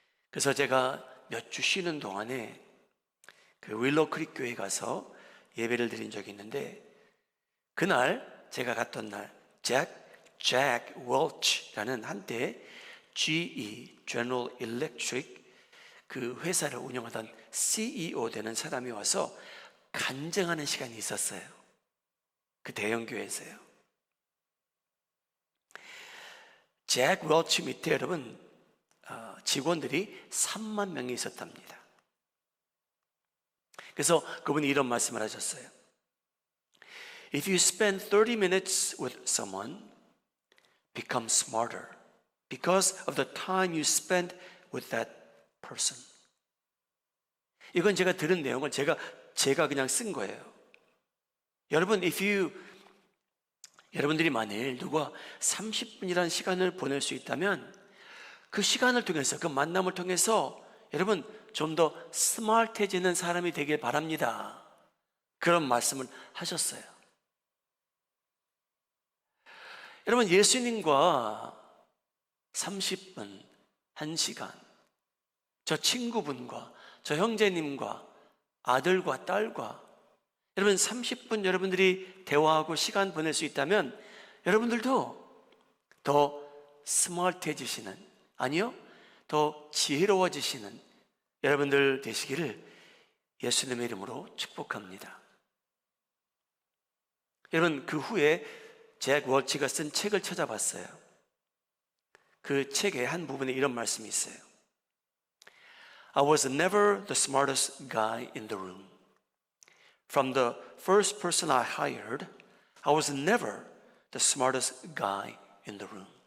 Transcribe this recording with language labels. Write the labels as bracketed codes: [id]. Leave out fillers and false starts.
[ko] 그래서 제가 몇 주 쉬는 동안에 그 윌로우 크리크 교회에 가서 예배를 드린 적이 있는데, 그날 제가 갔던 날 잭 월치라는 한때 GE General Electric 그 회사를 운영하던 CEO 되는 사람이 와서 간증하는 시간이 있었어요. 그 대형 교회에서요. 잭 월치 밑에 여러분 직원들이 3만 명이 있었답니다. 그래서 그분이 이런 말씀을 하셨어요. [en] If you spend 30 minutes with someone, become smarter because of the time you spend with that person. [ko] 이건 제가 들은 내용을 제가 그냥 쓴 거예요. 여러분, 여러분들이 만일 누가 30분이라는 시간을 보낼 수 있다면 그 시간을 통해서, 그 만남을 통해서 여러분 좀 더 스마트해지는 사람이 되길 바랍니다. 그런 말씀을 하셨어요. 여러분, 예수님과 30분, 1시간, 저 친구분과 저 형제님과 아들과 딸과 여러분 30분 여러분들이 대화하고 시간 보낼 수 있다면 여러분들도 더 스마트해지시는, 아니요, 더 지혜로워지시는 여러분들 되시기를 예수님의 이름으로 축복합니다. 여러분, 그 후에 잭 월치가 쓴 책을 찾아봤어요. 그 책의 한 부분에 이런 말씀이 있어요. [en] I was never the smartest guy in the room. From the first person I hired, I was never the smartest guy in the room.